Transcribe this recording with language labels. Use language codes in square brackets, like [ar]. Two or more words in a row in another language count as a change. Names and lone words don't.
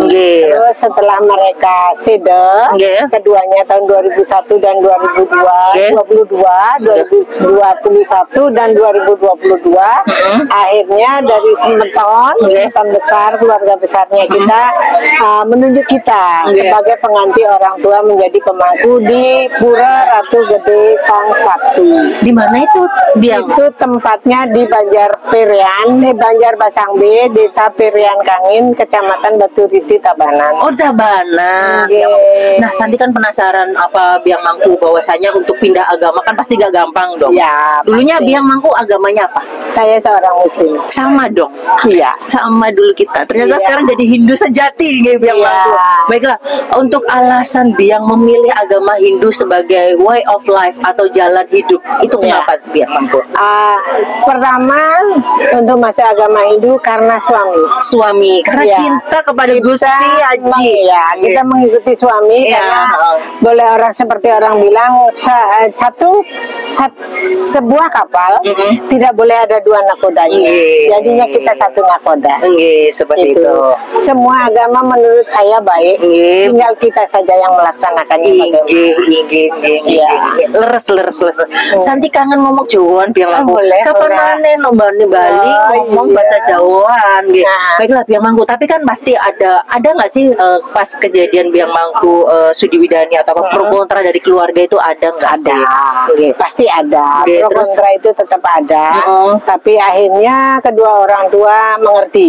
[id] Terus setelah mereka sede, keduanya tahun 2001 dan 2021 dan 2022, akhirnya dari Semeton besar, keluarga besarnya kita menunjuk kita sebagai pengganti orang tua menjadi pemangku di Pura Ratu Gede Sang Sakti. Di mana itu Biang? Itu tempatnya di Banjar Basang B, Desa Perian Kangin, Kecamatan Baturiti, Tabanan. Oh, Tabanan. Nah, Santi kan penasaran apa Biang Mangku bahwasanya untuk pindah agama kan pasti gak gampang dong. Ya, dulunya Biang Mangku agamanya apa? Saya seorang Muslim. Sama dong. Iya. Sama dulu kita. Ternyata sekarang jadi Hindu sejati nih Biang Mangku. Baiklah, untuk alasan Biang memilih agama Hindu sebagai [en] way of life [id] atau jalan hidup, itu kenapa Biang Mangku? Pertama, untuk masuk agama Hindu karena suami. Karena cinta kepada Gusti Haji. Kita mengikuti suami karena boleh orang seperti orang bilang sebuah kapal tidak boleh ada dua nakodanya. Jadinya kita satu nakoda. Seperti itu. Semua agama menurut saya baik. Tinggal kita saja yang melaksanakannya. Leres. Santi kangen ngomong Jawaan Biang Mangku. [jv] Kapan maneh nombane Bali ngomong bahasa Jawaan gitu. [id] Baiklah Biang Mangku, tapi kan pasti ada nggak sih pas kejadian Biang Mangku Sudi Widani atau pro kontra dari keluarga itu ada nggak sih? Pasti ada. Pro kontra itu tetap ada. Tapi akhirnya kedua orang tua mengerti.